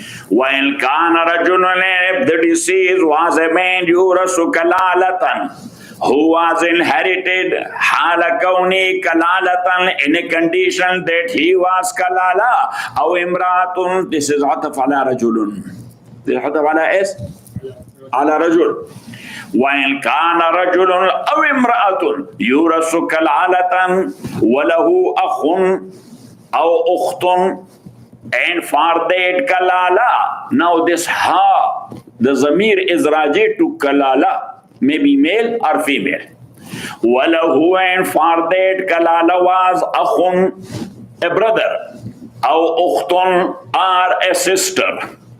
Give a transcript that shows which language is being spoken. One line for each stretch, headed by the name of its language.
Arabic: وَإِنْ كَانَ رَجُلٌ,
English: if the deceased was a man,
Arabic: يُورَثُ كَلَالَةً,
English: who was inherited,
Arabic: حَالَ كَوْنِهِ كَلَالَةً,
English: in a condition that he was kalala,
Arabic: أَوْ إِمْرَأَةٌ,
English: this is
Arabic: عَطَفْ عَلَى رَجُلٌ.
English: This is
Arabic: عَطَفْ عَلى إيش? على رجل. وَإِنْ كَانَ رَجُلٌ أَوْ إِمْرَأَةٌ يُورَثُ كَلَالَةً وَلَهُ أَخٌ أَوْ أُخْتٌ,
English: and for that kalala. Now this ha, the zamir is raji to kalala, maybe male or female. Walahu, and for that kalala was akhun, a brother, aw ukhtun, or a sister.